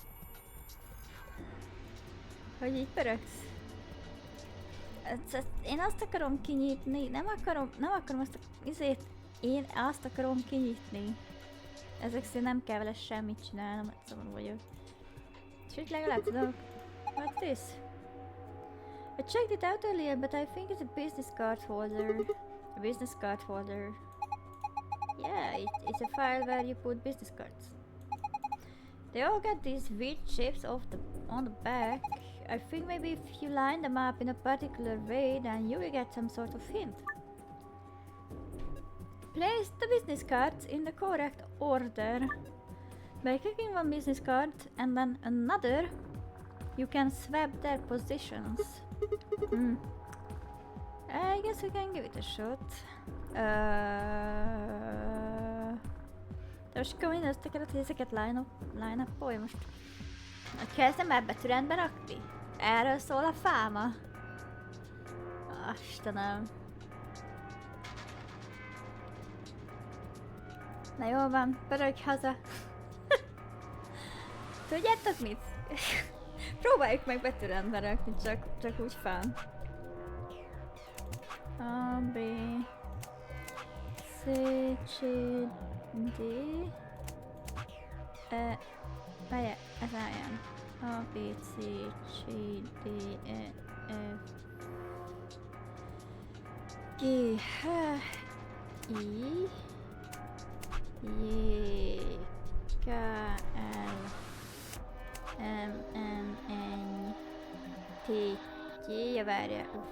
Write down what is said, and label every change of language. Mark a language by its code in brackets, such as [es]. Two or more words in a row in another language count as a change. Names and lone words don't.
[hu] Hogy így pöröksz? Én azt akarom kinyitni, nem akarom azt a izét, én azt akarom kinyitni. Ezek szerint nem kell vele semmit csinálnom, egyszerűen vagyok. És így legalább tudok. [en] What's this? I checked it out earlier, but I think it's a business card holder. A business card holder. Yeah, it's a file where you put business cards. They all got these weird shapes on the back. I think maybe if you line them up in a particular way, then you will get some sort of hint. Place the business cards in the correct order. By clicking one business card and then another, you can swap their positions. I guess we can give it a shot. [hu] De most akkor azt akarod, hogy ezeket [en] line up- [hu] olj most. Kezdem el betűrendbe rakni? Erről szól a fáma? Istenem. Na jól van, pörögj haza. Tudjátok mit? Próbáljuk meg betűrendbe rakni, csak úgy fán. A, B, C, C, D, E, várjál, ez álljon. A, B, C, C, D, E, F, G, H, I, J, K, L, M, N, N, T, J, várjál,